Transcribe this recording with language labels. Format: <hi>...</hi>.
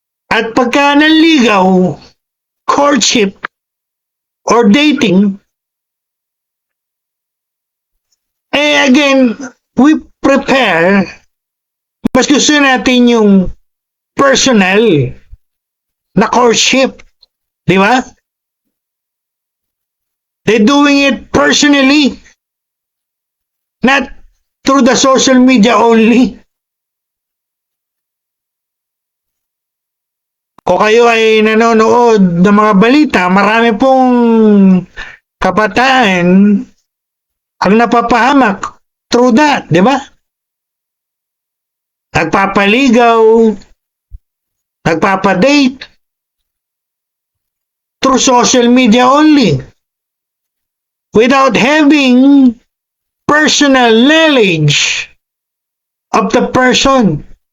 <tl>At pagka nanligaw,</tl> <en>courtship, or dating, again, we prepare,</en> <tl>mas gusto natin yung personal na courtship. Di ba?</tl> <en>They're doing it personally, not through the social media only.</en> <tl>Kung kayo ay nanonood ng mga balita, marami pong kabataan ang napapahamak</tl> <en>through that,</en> <tl>di ba? Nagpapaligaw, nagpapadate</tl> <en>through social media only without having personal knowledge of the person.</en>